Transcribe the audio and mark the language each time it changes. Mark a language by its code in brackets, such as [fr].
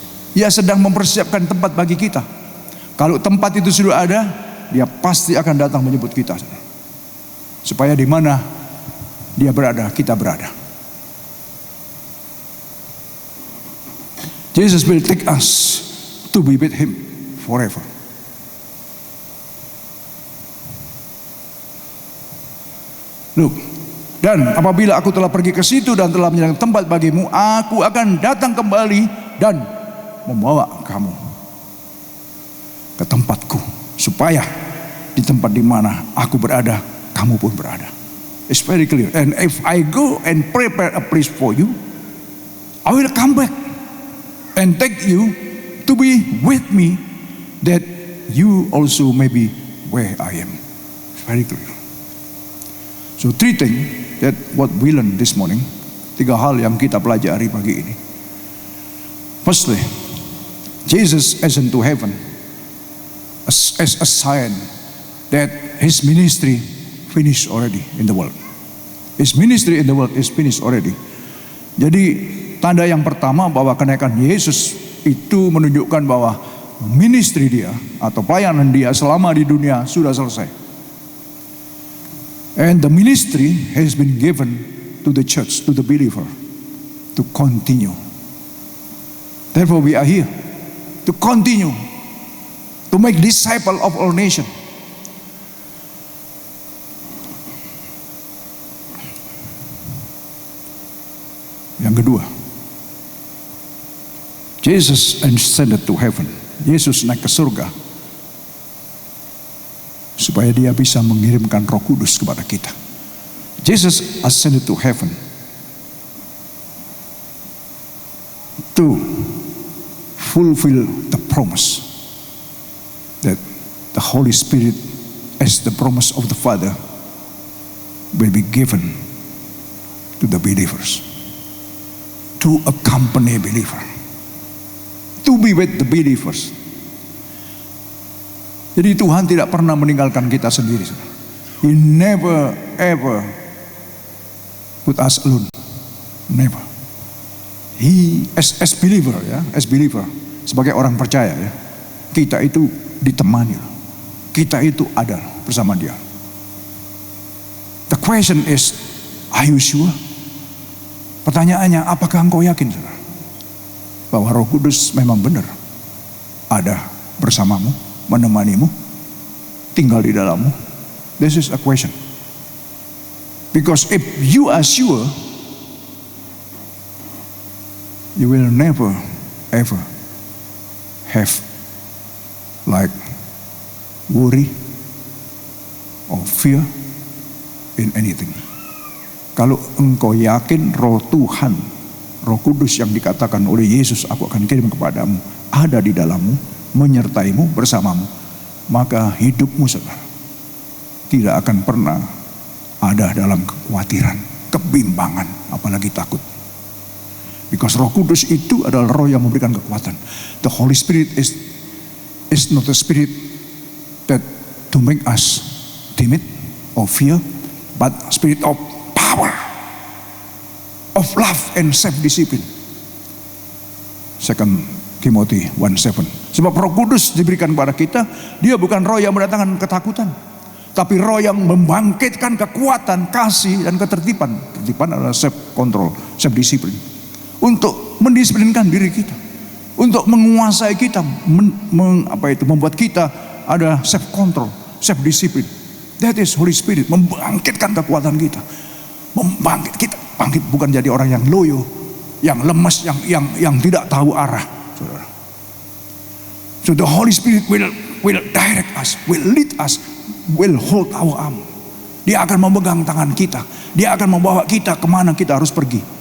[id] Dia sedang mempersiapkan tempat bagi kita. Kalau tempat itu sudah ada, dia pasti akan datang menyebut kita. Supaya di mana dia berada, kita berada. [en] Jesus will take us to be with him forever. Look, [id] dan apabila aku telah pergi ke situ dan telah menyediakan tempat bagimu, aku akan datang kembali dan membawa kamu ke tempatku, supaya di tempat di mana aku berada, kamu pun berada. [en] It's very clear. And if I go and prepare a place for you, I will come back and take you to be with me, that you also may be where I am. It's very clear. So three things that what we learn this morning. [id] Tiga hal yang kita pelajari pagi ini. [en] Firstly, Jesus ascended to heaven as a sign that his ministry finished already in the world. His ministry in the world is finished already. [id] Jadi tanda yang pertama bahwa kenaikan Yesus itu menunjukkan bahwa ministry dia atau pelayanan dia selama di dunia sudah selesai. [en] And the ministry has been given to the church, to the believer, to continue. Therefore we are here to continue, to make disciple of all nations. [id] Yang kedua, [en] Jesus ascended to heaven. [id] Yesus naik ke surga supaya dia bisa mengirimkan Roh Kudus kepada kita. [en] Jesus ascended to heaven to fulfill the promise that the Holy Spirit, as the promise of the Father, will be given to the believers, to accompany believer, to be with the believers. [id] Jadi Tuhan tidak pernah meninggalkan kita sendiri. [en] He never ever put us alone. Never. He as believer, [id] ya, [en] as believer, [id] sebagai orang percaya, ya, kita itu ditemani, kita itu ada bersama Dia. [en] The question is, are you sure? [id] Pertanyaannya, apakah engkau yakin, saudara, bahwa Roh Kudus memang benar ada bersamamu, menemanimu, tinggal di dalammu? [en] This is a question. Because if you are sure, you will never ever have like worry or fear in anything. [id] Kalau engkau yakin Roh Tuhan, Roh Kudus yang dikatakan oleh Yesus, aku akan kirim kepadamu, ada di dalammu, menyertaimu, bersamamu, maka hidupmu, saudara, tidak akan pernah ada dalam kekhawatiran, kebimbangan, apalagi takut. Because Roh Kudus itu adalah Roh yang memberikan kekuatan. [en] The Holy Spirit is not a spirit that to make us timid or fear, but spirit of power, of love and self-discipline. [id] 2 Timothy 1:7. Sebab Roh Kudus diberikan kepada kita, Dia bukan Roh yang mendatangkan ketakutan, tapi Roh yang membangkitkan kekuatan, kasih, dan ketertiban. Ketertiban adalah [en] self-control, self-discipline. [id] Untuk mendisiplinkan diri kita, untuk menguasai kita, membuat kita ada [en] self-control, self-discipline. That is Holy Spirit, [id] membangkitkan kekuatan kita. Kita bangkit, bukan jadi orang yang loyo, yang lemas, yang tidak tahu arah, saudara. [en] So the Holy Spirit will direct us, will lead us, will hold our arm. [id] Dia akan memegang tangan kita. Dia akan membawa kita kemana kita harus pergi.